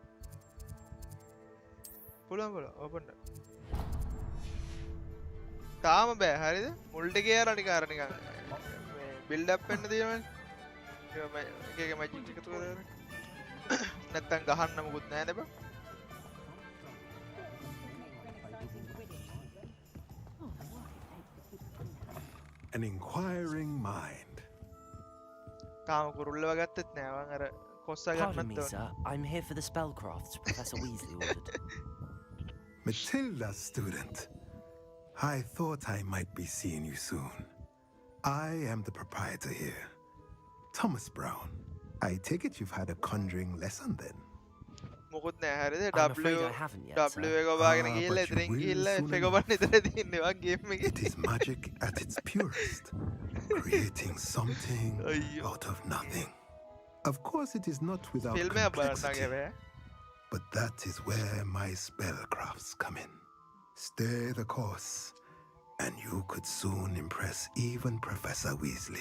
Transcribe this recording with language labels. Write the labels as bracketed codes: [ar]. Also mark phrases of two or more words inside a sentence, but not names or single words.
[si] පුළුවන් ඕපන්. තාම බෑ හරිද මුල් ටිකේ අර ටික නිකන් මේ [en] build up [si] වෙන්න තියෙනවනේ එක එක මැජික් එකතු කරගෙන නැත්තම් ගහන්න මොකුත් නැහැ නේද [en] An inquiring mind. [si] තාම කුරුල්ලව ගත්තත් නෑ මං අර කොස්සා [en] Pardon me, [si] ගන්නත් [en] sir. I'm here for the spellcrafts Professor Weasley ordered. Matilda, student. I thought I might be seeing you soon. I am the proprietor here, Thomas Brown. I take it you've had a conjuring lesson then? [si] මොකුත් නෑ හරිද [en] I'm afraid I haven't yet, sir. [si] W එක ඔබාගෙන ගිහලා ඉතින් ගිහලා F එක ඔබන්න ඉතල තියෙන්නේ වා ගේම් එකේ. [en] It is magic at its purest, creating something out of nothing. Of course, it is not without complexity, but that is where my spellcrafts come in. Stay the course, and you could soon impress even Professor Weasley.